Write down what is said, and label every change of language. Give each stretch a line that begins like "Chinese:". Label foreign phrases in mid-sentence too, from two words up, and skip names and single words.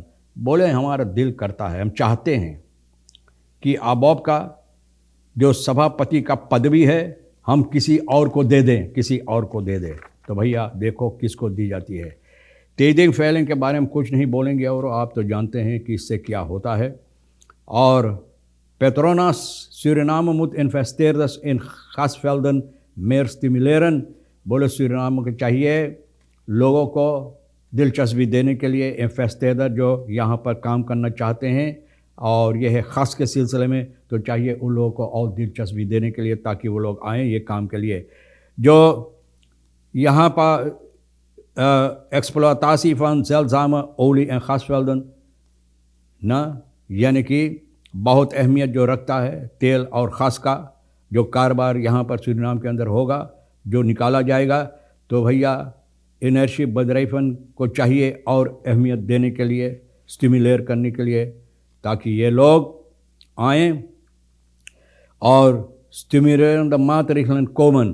Caribbean Hindustani: बोले हमारा दिल करता है, हम चाहते हैं कि अबव का जो सभापति का पदवी है हम किसी और को दे दें, किसी और को दे दें। तो भैया देखो किसको दी जाती है। TD Feiling के बारे में कुछ नहीं बोलेंगे और आप तो जानते हैं कि इससे क्या होता है।
Dutch: और Petronas Suriname moet investeerders in gasvelden meer stimuleren।
Caribbean Hindustani: बोले सूरीनाम को चाहिए लोगों को दिलचस्पी देने के लिए, इन्वेस्टर जो यहाँ पर काम करना चाहते हैं और यह है खास के सिलसिले में, तो चाहिए उन लोगों को और दिलचस्पी देने के लिए ताकि वो लोग आएँ ये काम के लिए। जो यहाँ पर
Dutch: exploitatie van zeldzame olie en gasvelden
Caribbean Hindustani: ना, यानी कि बहुत अहमियत जो रखता है तेल और ख़ास का जो कारोबार यहाँ पर सूरीनाम के अंदर होगा, जो निकाला जाएगा, तो भैया एनर्जी बदराइफन को चाहिए और अहमियत देने के लिए, स्टिमुलेट करने के लिए, ताकि ये लोग आएँ और स्टिमुलेट
Dutch: de maatregelen komen.